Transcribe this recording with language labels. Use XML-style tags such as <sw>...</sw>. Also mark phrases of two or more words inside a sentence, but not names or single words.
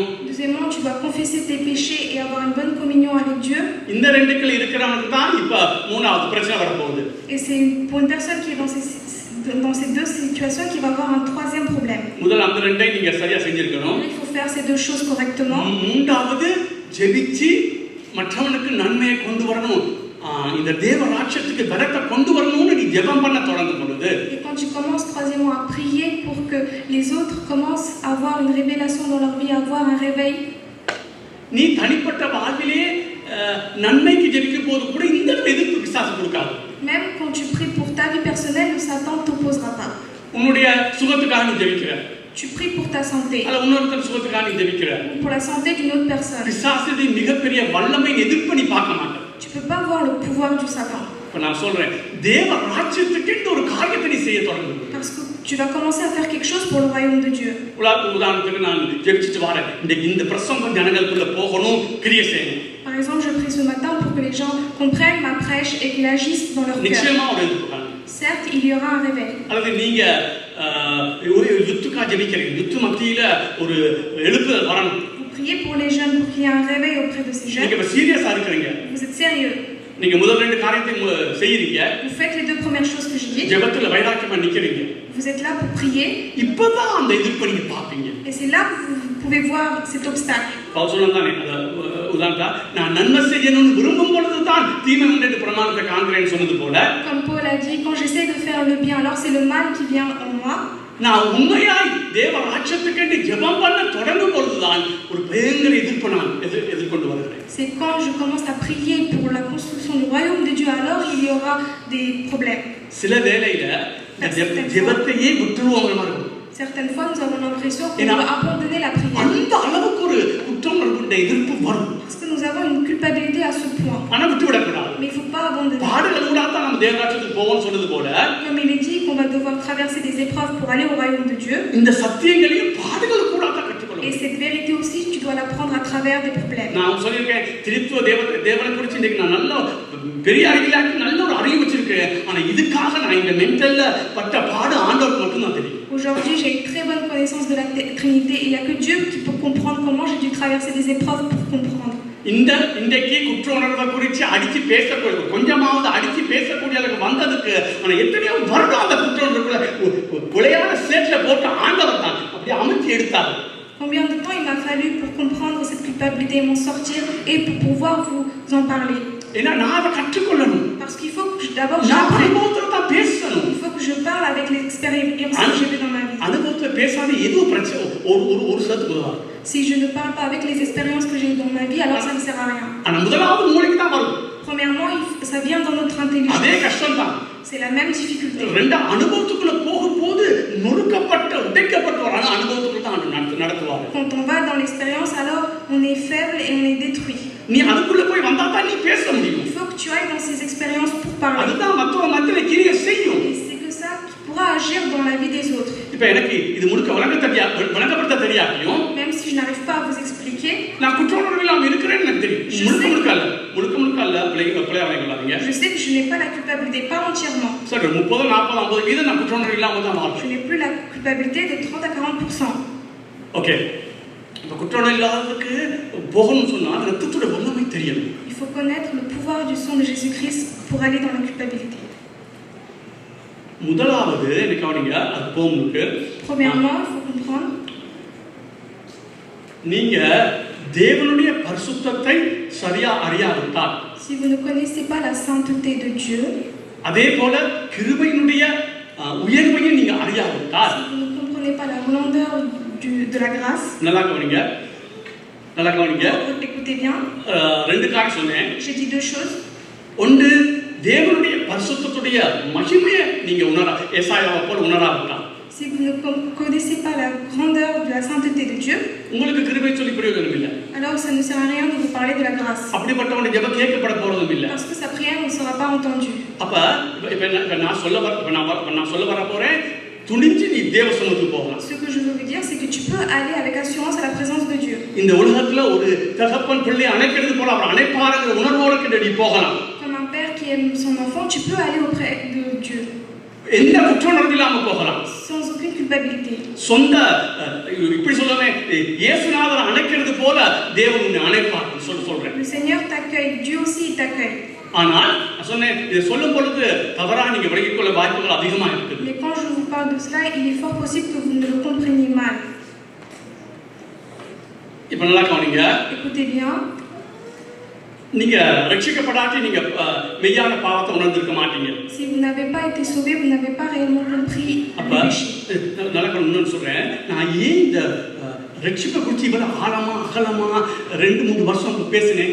<fr>Deuxièmement, tu dois confesser tes péchés et avoir une bonne communion avec Dieu.</fr> <ta>இந்த ரெண்டுக்குள்ள இருக்கிறவனுக்கு தான் இப்ப மூணாவது பிரச்சனை வரப்போகுது.</ta> <fr>Et c'est pour une personne qui est dans ces deux situations qui va avoir un troisième problème.</fr> <ta>முதல் அந்த ரெண்டை நீங்க சரியா செஞ்சிருக்கணும்.</ta> <fr>Il faut faire ces deux choses correctement.</fr> <ta>மூன்றாவது ஜெபிச்சு மற்றவனுக்கு நன்மையை கொண்டு வரணும். இந்த தேவ ராஜ்யத்துக்கு பலத்தை கொண்டு வரணும்னு நீ ஜெபம் பண்ண தொடங்கும் பொழுது</ta> <fr>Et quand tu commences troisièmement à prier pour que les autres commencent à avoir une révélation dans leur vie, à avoir un réveil.</fr> <ta>நீ தனிப்பட்ட வாழ்விலே நன்மைக்கு ஜெபிக்கும் போது கூட இந்த எதிர்ப்பு பிசாசு கொடுக்காது.</ta> <fr>Même quand tu pries pour ta vie personnelle, le Satan ne t'opposera pas.</fr> <ta>உன்னுடைய சுகத்துக்காக நீ ஜெபிக்கிற.</ta> <fr>Tu pries pour ta santé.</fr> <ta>அல்ல இன்னொருத்தர் சுகத்துக்காக நீ ஜெபிக்கிற.</ta> <fr>Pour la santé d'une autre personne.</fr> <ta>பிசாசுடைய மிகப்பெரிய வல்லமை எதிர்ப்பு நீ பார்க்க மாட்ட.</ta> <fr>Tu peux pas voir le pouvoir du Satan.</fr> <ta>இப்ப நான் சொல்றேன் தேவ ராஜ்யத்துக்கு ஒரு காரியத்தை நீ செய்ய தொடங்கு.</ta> <fr>Parce que tu vas commencer à faire quelque chose pour le royaume de Dieu.</fr> <ta>உதாரணத்துக்கு நான் ஜெபிச்சிட்டு வரேன் இந்த பிரசங்கம் ஜனங்களுக்குள்ள போகணும் கிரியை செய்யணும்.</ta> <fr>Par exemple, je prie ce matin pour que les gens comprennent ma prêche et qu'ils agissent dans leur cœur.</fr> <ta>நிச்சயமா ஒரு எதிர்ப்பு.</ta> <fr>Certes, il y aura un réveil.</fr> <ta>அல்லது நீங்க ஒரு யுத்தத்துக்காக ஜெபிக்கிறீங்க. யுத்த மத்தியில ஒரு எழுப்புதல் வரணும்.</ta> <fr>Vous priez pour les jeunes pour qu'il y ait un réveil auprès de ces jeunes.</fr> <ta>நீங்க சீரியஸா இருக்கீங்க.</ta> <fr>Vous êtes sérieux.</fr> <ta>நீங்க முதல் ரெண்டு காரியத்தை செய்யறீங்க.</ta> <fr>Vous faites les deux premières choses que j'ai dites.</fr> <ta>ஜெபத்துல வைராக்கியமா நிக்கிறீங்க.</ta> <fr>Vous êtes là pour prier.</fr> <ta>இப்பதான் அந்த எதிர்ப்பை நீங்க பாப்பீங்க.</ta> <fr>Et c'est là que vous pouvez voir cet obstacle.</fr> <ta>பவுல் சொன்னதானே உதாரணத்தா நான் நன்மை செய்யணும்னு விரும்பும் பொழுதுதான் தீமை உண்டு பிரமாணத்தை காண்கிறேன்னு சொன்னது போல.</ta> <fr>Comme Paul a dit, quand j'essaie de faire le bien, alors c'est le mal qui vient en moi.</fr> <ta>நான் உண்மையாய் தேவ ராஜ்யத்துக்கு ஜெபம் பண்ண தொடங்கும் பொழுதுதான் ஒரு பயங்கர எதிர்ப்பை நான் எதிர்கொண்டு வருகிறேன்.</ta> <fr>C'est quand je commence à prier pour la construction du royaume de Dieu, alors il y aura des problèmes.</fr> <ta>சில வேளையில ஜெபத்தையே விட்டுருவோங்கிற மாதிரி இருக்கும்.</ta> <fr>Certaines fois, nous avons l'impression qu'on doit abandonner la prière.</fr> <ta>அந்த அளவுக்கு ஒரு குற்றம் உள்ள எதிர்ப்பு வரும்.</ta> <fr>Parce que nous avons une culpabilité à ce point.</fr> <ta>ஆனா விட்டு விடக்கூடாது.</ta> <fr>Mais il ne faut pas abandonner.</fr> <ta>பாடுகளோட தான் நம்ம தேவ ராஜ்யத்துக்கு போவோம்னு சொன்னது போல.</ta> <fr>Comme il est dit qu'on va devoir traverser des épreuves pour aller au royaume de Dieu.</fr> <ta>இந்த சத்தியங்களையும் பாடுகள் கூட தான் கற்றுக்கொள்ளணும்.</ta> <fr>Et cette vérité aussi, tu dois l'apprendre à travers des problèmes.</fr> <ta>நான் சொல்லியிருக்கேன் திருத்துவ தேவனை குறித்து இன்னைக்கு நான் நல்ல பெரிய அறிவிலாக்கி நல்ல ஒரு அறிவு வச்சிருக்கேன். ஆனா இதுக்காக நான் இந்த மென்டல்ல பட்ட பாடு ஆண்டவருக்கு மட்டும் தான் தெரியும்.</ta> <fr>Aujourd'hui, j'ai une très bonne connaissance de la Trinité. Il n'y a que Dieu qui peut comprendre comment j'ai dû traverser des épreuves pour comprendre.</fr> <ta>இன்றைக்கு குற்ற உணர்வை குறித்து அடிச்சு பேசக்கூடிய கொஞ்சமாவது அடிச்சு பேசக்கூடிய அளவுக்கு வந்ததுக்கு ஆனா எத்தனையோ வருடம் அந்த குற்ற உணர்வுல விளையாட சேட்ல போட்டு ஆண்டவர் தான் அப்படியே அமைச்சு எடுத்தாரு.</ta> <fr>Combien de temps il m'a fallu pour comprendre cette culpabilité et m'en sortir et pour pouvoir vous en parler.</fr> <ta>ஏன்னா நான் அதை கற்றுக்கொள்ளணும்.</ta> <fr>Parce qu'il faut que d'abord</fr> <ta>நான் அனுபவத்துல தான் பேசணும்.</ta> <fr>Il faut que je parle avec l'expérience que j'ai vécue dans ma vie.</fr> <ta>அனுபவத்துல பேசாத ஏதோ பிரச்சனை ஒரு சத்து உதவாது.</ta> <fr>Si je ne parle pas avec les expériences que j'ai eues dans ma vie, alors ça ne sert à rien.</fr> <ta>ஆனா முதலாவது மூளைக்கு தான் வரும்.</ta> <fr>Premièrement, ça vient dans notre intelligence.</fr> <ta>அதே கஷ்டம் தான்.</ta> <fr>C'est la même difficulté.</fr> <ta>ரெண்டு அனுபவத்துக்குள்ள போகும்போது நொறுக்கப்பட்ட உடைக்கப்பட்ட ஒரு அனுபவத்துக்குள்ள தான் நடத்துவாங்க.</ta> <fr>Quand on va dans l'expérience, alors on est faible et on est détruit.</fr> <ta>நீ அதுக்குள்ள போய் வந்தா தான் நீ பேச முடியும்.</ta> <fr>Il faut que tu ailles dans ces expériences pour parler.</fr> <ta>அதுதான் மத்தவங்க மத்தியில கிரியை செய்யும்.</ta> <fr>Et c'est que ça qui pourra agir dans la vie des autres.</fr> <ta>இப்போ எனக்கு இது முழுக்க வழங்கப்படுத்த தெரியாட்டியும்</ta> <fr>Même si je n'arrive pas à vous expliquer,</fr> <ta>நான் குற்ற உணர்வு இல்லாம இருக்கிறேன்னு எனக்கு தெரியும். முழுக்க அல்ல பிள்ளைங்க</ta> <fr>je sais que je n'ai pas la culpabilité, pas entièrement.</fr> <ta>சரி 30, 40, 50% நான் குற்ற உணர்வு இல்லாம தான் வாழ்றேன்.</ta> <fr>Je n'ai plus la culpabilité de 30 à 40%.</fr> <ta>ஓகே. இப்போ குற்ற உணர்வு இல்லாததுக்கு போகணும்னு சொன்னா ரத்தத்தோட வல்லமை தெரியணும்.</ta> <fr>Il faut connaître le pouvoir du sang de Jésus-Christ pour aller dans la culpabilité.</fr> <ta>முதலாவது எனக்கு கவனிங்க அது போமுக்கு.</ta> <fr>Premièrement, il faut comprendre.</fr> <ta>நீங்க தேவனுடைய பரிசுத்தத்தை சரியா அறியாவிட்டால்</ta> <fr>Si vous ne connaissez pas la sainteté de Dieu,</fr> <ta>அதே போல கிருபையினுடைய உயர்வையும் நீங்க அறியாவிட்டால்</ta> <fr>si vous ne comprenez pas la grandeur de la grâce,</fr> <ta>நல்லா கவனிங்க.</ta> <fr>écoutez bien.</fr> <ta>ரெண்டு காரியம் சொன்னேன்.</ta> <fr>J'ai dit deux choses.</fr> <ta>ஒன்று தேவனுடைய பரிசுத்தத்துடைய மகிமையை நீங்க ஏசாயாவை போல உணராவிட்டால்</ta> <fr>Si vous ne connaissez pas la grandeur de la sainteté de Dieu,</fr> <ta>உங்களுக்கு கிருபை சொல்லி பிரயோஜனம் இல்லை.</ta> <fr>alors ça ne sert à rien de vous parler de la grâce.</fr> <ta>அப்படிப்பட்டவனுடைய ஜெபம் கேட்கப்பட போறதும் இல்லை.</ta> <fr>Parce que sa prière ne sera pas entendue.</fr> <ta>அப்ப இப்ப நான் சொல்ல வர போறேன் துணிஞ்சு நீ தேவ சமூகத்துக்கு போகலாம்.</ta> <fr>Ce que je veux vous dire, c'est que tu peux aller avec assurance à la présence de Dieu.</fr> <ta>இந்த உலகத்துல ஒரு தகப்பன் பிள்ளை அணைக்கிறது போல அவர் அணைப்பாருங்கிற உணர்வோட கிட்ட நீ போகலாம்.</ta> <fr>Comme un père qui aime son enfant, tu peux aller auprès de Dieu.</fr> <ta>எந்த குற்ற உணர்வு இல்லாம போகலாம்.</ta> <fr>Sans aucune culpabilité.</fr> <ta>சொந்த இப்படி சொல்லவே இயேசுநாதர் அணைக்கிறது போல தேவன் உன்னை அணைப்பார் சொல்றேன்.</ta> <fr>Le Seigneur t'accueille, Dieu aussi t'accueille.</fr> <ta>ஆனால் சொன்னேன் இது சொல்லும் பொழுது தவறா நீங்க விலகிக் கொள்ள வாய்ப்புகள் அதிகமா இருக்குது.</ta> <fr>Mais quand je vous parle de cela, il est fort possible que vous ne le compreniez mal.</fr> <ta>இப்ப நல்லா கவனிங்க.</ta> <fr>Écoutez bien.</fr> <ta>நீங்க ரட்சிக்கப்படாட்டி நீங்க மெய்யான பாவத்தை உணர்ந்திருக்க மாட்டீங்க.</ta> <fr>Si vous n'avez pas été sauvé, vous n'avez pas réellement compris le péché.</fr> <ta>நல்லா கவனின்னு சொல்றேன். நான் ஏன் இந்த ரட்சிப்பை குறித்து இவ்வளவு ஆழமா அகலமா 2-3 வருஷம் பேசினேன்.</ta>